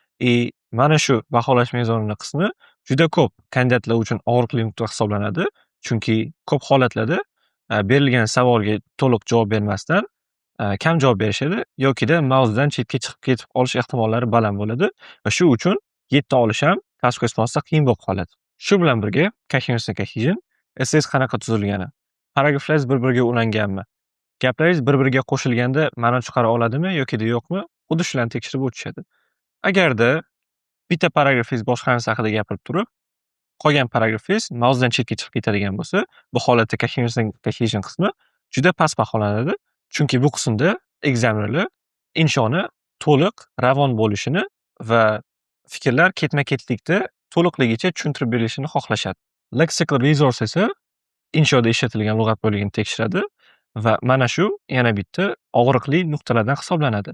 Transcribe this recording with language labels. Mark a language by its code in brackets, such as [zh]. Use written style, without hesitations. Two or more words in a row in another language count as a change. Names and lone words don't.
[uz] Mana shu baholash mezonining qismi juda ko'p kandidatlar uchun og'riqli nuqta hisoblanadi. Chunki ko'p holatlarda berilgan savolga to'liq javob bermasdan kam javob berishadi yokida mavzudan chetga chiqib ketib qolish ehtimollari baland bo'ladi va shu uchun 7 olish ham [en] task responsda [uz] qiyin bo'lib qoladi. Shu bilan birga [en] coherence and cohesion, [uz] essangiz qanaqa tuzilgani, paragraflaringiz bir-biriga ulanganmi, gaplaringiz bir-biriga qo'shilganda ma'no chiqara oladimi yokida yo'qmi, xuddi shularni tekshirib o'tishadi. Agarda bitta paragrafingiz boshqa narsa haqida gapirib turib, qolgan paragrafingiz mavzudan chetga chiqib ketadigan bo'lsa, bu holatda [en] coherence and cohesion [uz] qismi juda past baholanadi. Chunki bu qismda examinerlar inshoni to'liq ravon bo'lishini va fikrlar ketma-ketlikda to'liqligicha tushuntirib berilishini xohlashadi. [en] Lexical resource [uz] esa inshoda ishlatilgan lug'at boyligini tekshiradi va mana shu yana bitta og'riqli nuqtalardan hisoblanadi.